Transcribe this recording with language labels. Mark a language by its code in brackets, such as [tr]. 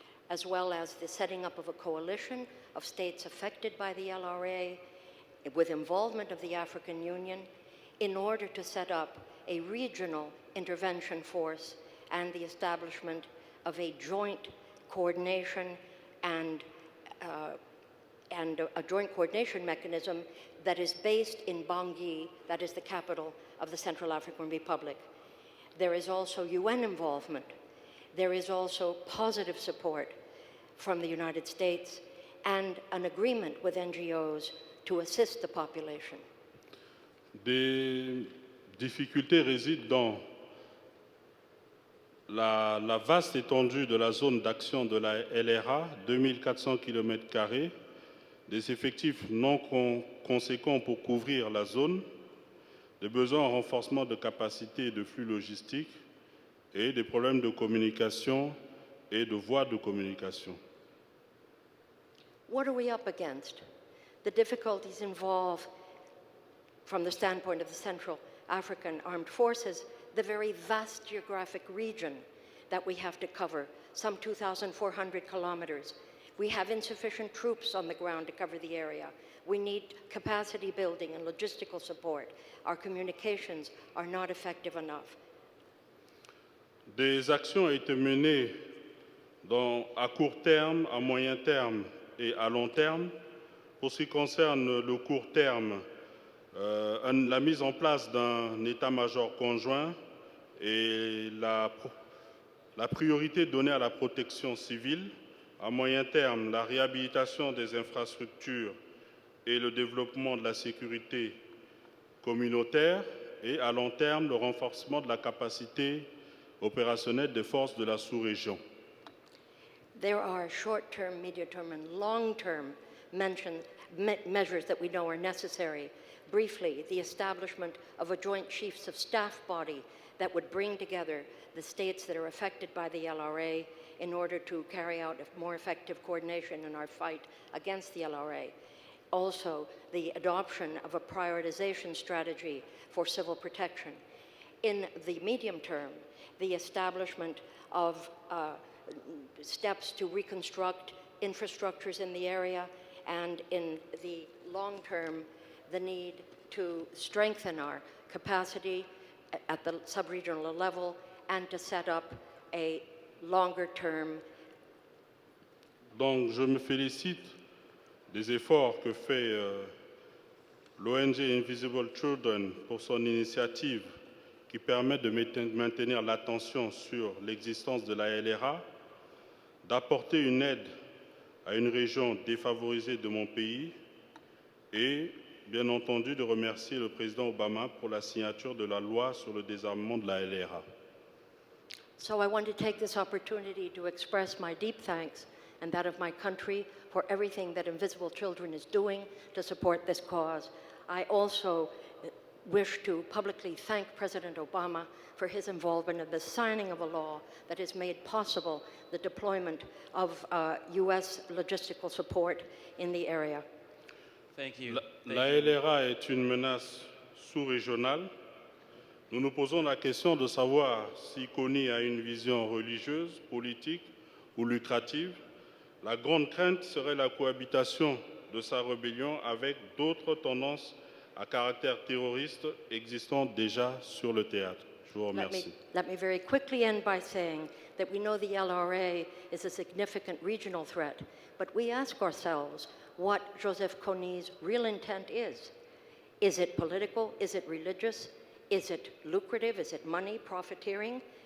[en] as well as the setting up of a coalition of states affected by the LRA with involvement of the African Union in order to set up a regional intervention force and the establishment of a joint coordination and a joint coordination mechanism that is based in Bangui, that is the capital of the Central African Republic. There is also UN involvement. There is also positive support from the United States and an agreement with NGOs to assist the population. [fr] Des difficultés résident dans la vaste étendue de la zone d'action de la LRA, 2400 km², des effectifs non conséquents pour couvrir la zone, des besoins en renforcement de capacité et de flux logistiques et des problèmes de communication et de voies de communication. [en] What are we up against? The difficulties involve, from the standpoint of the Central African Armed Forces, the very vast geographic region that we have to cover, some 2,400 kilometers. We have insufficient troops on the ground to cover the area. We need capacity building and logistical support. Our communications are not effective enough. [fr] Des actions ont été menées à court terme, à moyen terme et à long terme. Pour ce qui concerne le court terme, la mise en place d'un état-major conjoint et la priorité donnée à la protection civile. À moyen terme, la réhabilitation des infrastructures et le développement de la sécurité communautaire. Et à long terme, le renforcement de la capacité opérationnelle des forces de la sous-région. [en] There are short-term, medium-term, and long-term measures that we know are necessary. Briefly, the establishment of a joint chiefs of staff body that would bring together the states that are affected by the LRA in order to carry out a more effective coordination in our fight against the LRA. Also, the adoption of a prioritization strategy for civil protection. In the medium term, the establishment of steps to reconstruct infrastructures in the area, and in the long term, the need to strengthen our capacity at the sub-regional level and to set up a longer term. [fr] Donc, je me félicite des efforts que fait l'ONG Invisible Children pour son initiative qui permet de maintenir l'attention sur l'existence de la LRA, d'apporter une aide à une région défavorisée de mon pays et, bien entendu, de remercier le président Obama pour la signature de la loi sur le désarmement de la LRA. [en] So I want to take this opportunity to express my deep thanks and that of my country for everything that Invisible Children is doing to support this cause. I also wish to publicly thank President Obama for his involvement in the signing of a law that has made possible the deployment of U.S. logistical support in the area. Thank you. [fr] La LRA est une menace sous-régionale. Nous nous posons la question de savoir si Kony a une vision religieuse, politique ou lucrative. La grande crainte serait la cohabitation de sa rébellion avec d'autres tendances à caractère terroriste existant déjà sur le théâtre. Je vous remercie. [en] Let me very quickly end by saying that we know the LRA is a significant regional threat, but we ask ourselves what Joseph Kony's real intent is. Is it political? Is it religious? Is it lucrative? Is it money, profiteering?